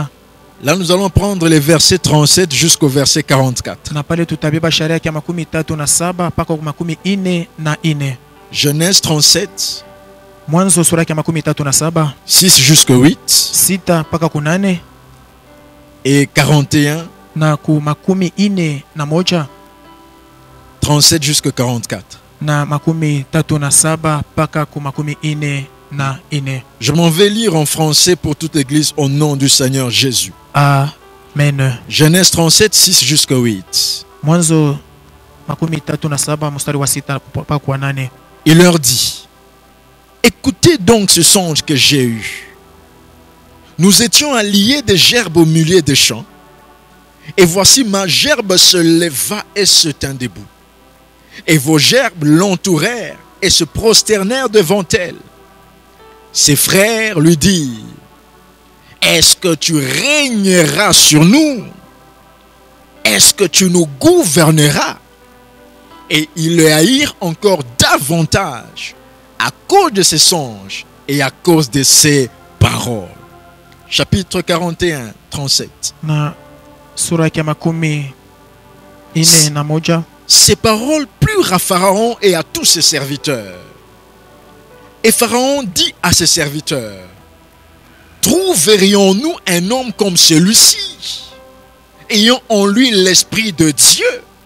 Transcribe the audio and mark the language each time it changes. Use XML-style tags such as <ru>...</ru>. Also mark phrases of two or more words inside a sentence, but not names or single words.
<fr>Là, nous allons prendre les versets 37 jusqu'au verset 44.</fr> <sw>Na pale tutabeba sharia ya 37 mpaka kwa 44.</sw> <fr>Genèse 37.</fr> <sw>Mwanzo sura ya 37.</sw> <fr>6 jusqu'au 8.</fr> <sw>6 mpaka kwa 8.</sw> <fr>Et 41.</fr> <sw>Na ku 41.</sw> <fr>37 jusqu'au 44.</fr> <sw>Na 37 mpaka ku 44.</sw> <fr>Je m'en vais lire en français pour toute l'église au nom du Seigneur Jésus. Amen. Genèse 37, 6 jusqu'au 8.</fr> <sw>Mwanzo 37 mstari wa 6 mpaka kwa 8.</sw> <fr>Il leur dit: écoutez donc ce songe que j'ai eu. Nous étions alliés des gerbes au milieu des champs, et voici ma gerbe se leva et se tint debout. Et vos gerbes l'entourèrent et se prosternèrent devant elle. Ses frères lui dirent: est-ce que tu régneras sur nous? Est-ce que tu nous gouverneras? Et ils le haïrent encore davantage à cause de ses songes et à cause de ses paroles. Chapitre 41, 37.</fr> <sw>Na sura ya 41.</sw> <fr>Ces paroles plurent à Pharaon et à tous ses serviteurs. Et Pharaon dit à ses serviteurs: trouverions-nous un homme comme celui-ci, ayant en lui l'esprit de Dieu?</fr>